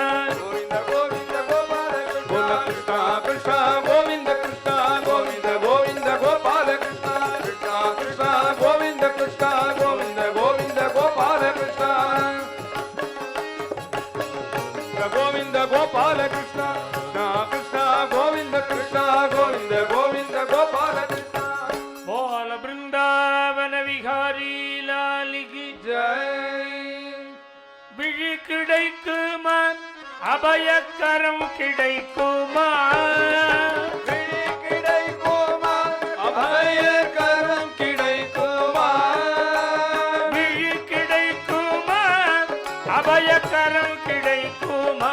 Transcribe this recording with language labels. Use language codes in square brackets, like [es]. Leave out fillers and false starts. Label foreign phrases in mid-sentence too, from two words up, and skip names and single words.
[kn] ಗೋವಿಂದ ಗೋವಿಂದ ಗೋಪಾಲ ಕೃಷ್ಣ ಕೃಷ್ಣ ಗೋವಿಂದ ಕೃಷ್ಣ ಗೋವಿಂದ ಗೋವಿಂದ ಗೋಪಾಲ ಕೃಷ್ಣ ಕೃಷ್ಣ ಕೃಷ್ಣ ಗೋವಿಂದ ಕೃಷ್ಣ ಗೋವಿಂದ ಗೋವಿಂದ ಗೋಪಾಲ ಕೃಷ್ಣ ಗೋವಿಂದ ಗೋಪಾಲ ಕೃಷ್ಣ ಕೃಷ್ಣ ಗೋವಿಂದ ಕೃಷ್ಣ ಗೋವಿಂದ ಗೋವಿಂದ ಗೋಪಾಲ ಕೃಷ್ಣ ಬೋಲ ಬೃಂದಾವನ ವಿಹಾರಿ லாலிகி [ta] ஜெய் விழி கிடைக்குமா அபயக்கரம் கிடைக்குமா விழி கிடைக்குமா அபயக்கரம் கிடைக்குமா விழி கிடைக்குமா அபயக்கரம் கிடைக்குமா